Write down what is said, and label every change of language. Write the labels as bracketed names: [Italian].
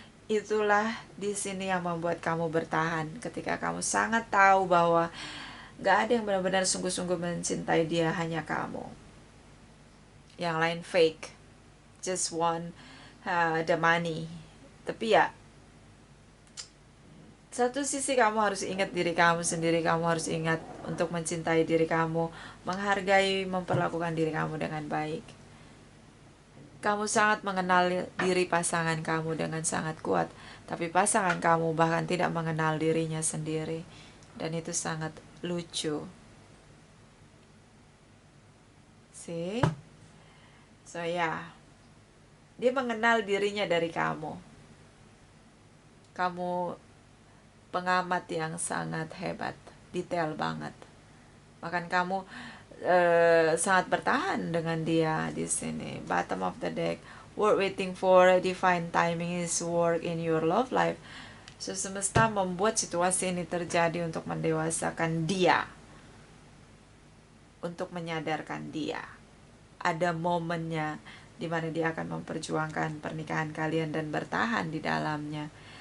[Indonesian] Itulah di sini yang membuat kamu bertahan. Ketika kamu sangat tahu bahwa gak ada yang benar-benar sungguh-sungguh mencintai dia, hanya kamu. [English] Yang lain fake, just want the money. [Indonesian] Tapi ya, satu sisi kamu harus ingat diri kamu sendiri. Kamu harus ingat untuk mencintai diri kamu, menghargai, memperlakukan diri kamu dengan baik. Kamu sangat mengenal diri pasangan kamu dengan sangat kuat, tapi pasangan kamu bahkan tidak mengenal dirinya sendiri. Dan itu sangat lucu. See? So ya, dia mengenal dirinya dari kamu. Kamu pengamat yang sangat hebat, detail banget. Bahkan kamu sangat bertahan dengan dia di sini. [English] Bottom of the deck, work waiting for divine timing is work in your love life. [Indonesian] So semesta membuat situasi ini terjadi untuk mendewasakan dia, untuk menyadarkan dia. Ada momennya di mana dia akan memperjuangkan pernikahan kalian dan bertahan di dalamnya.